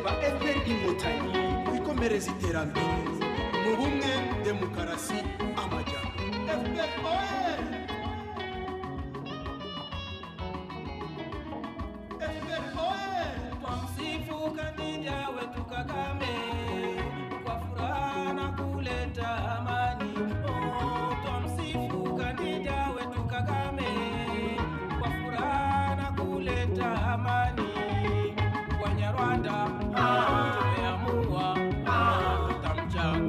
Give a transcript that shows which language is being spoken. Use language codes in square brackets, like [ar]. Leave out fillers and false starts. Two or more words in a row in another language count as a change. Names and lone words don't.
[rw] ba FPR Inkotanyi, twikomereze iterambere mu bumwe, demokarasi, amajyambere. FPR oye! FPR oye! [sw] Twamsifu kandida wetu Kagame kwa furaha na kuleta amani. Twamsifu kandida wetu Kagame kwa furaha na kuleta amani. Wanyarwanda tumeamua tutamchagua.